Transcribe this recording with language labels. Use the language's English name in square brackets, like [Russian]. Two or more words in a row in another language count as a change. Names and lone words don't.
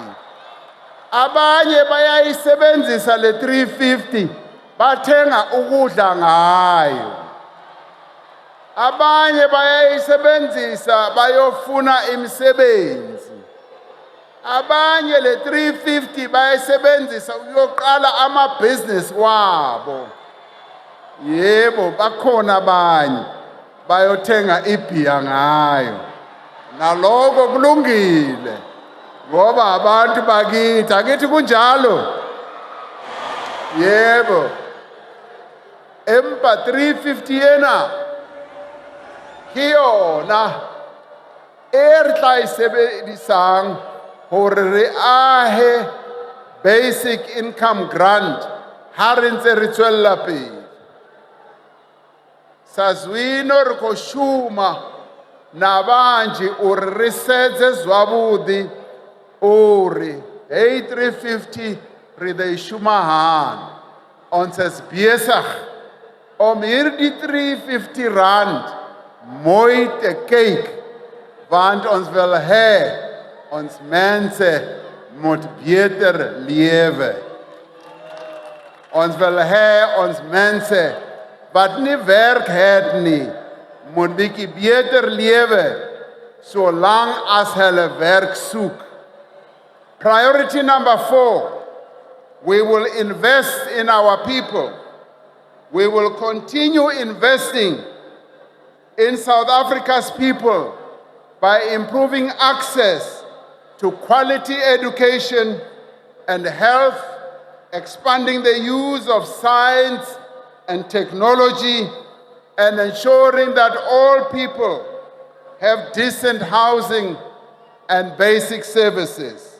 [Zulu] Abanye bayayisebenzisa le 350 bathenga ukudla ngayo, abanye bayayisebenzisa bayofuna imisebenzi, abanye le 350 bayayisebenzisa ukuyoqala amabhizinisi wabo. Yebo, bakhona abanye bayothenga ibhiya ngayo, naloko kulungile ngoba abantu bakithi, akithi kunjalo. Yebo, [Southern Sotho] empa 350 yena kiyona re tla isebedisang hore re ahe [English] basic income grant [Southern Sotho] ha re ntse re tswella pele. [Venda] Sazwino re khou shuma na vhanzhi uri ri sedze zwavhuḓi uri hey 350 ri ḓo i shuma hani. [Afrikaans] Ons is besig om hierdie 350 rand mooi te kyk, want ons wil hê ons mense moet beter lewe. Ons wil hê ons mense wat nie werk het nie, moet bietjie beter lewe solang as hulle werk soek. [English] Priority number 4, we will invest in our people. We will continue investing in South Africa's people by improving access to quality education and health, expanding the use of science and technology, and ensuring that all people have decent housing and basic services.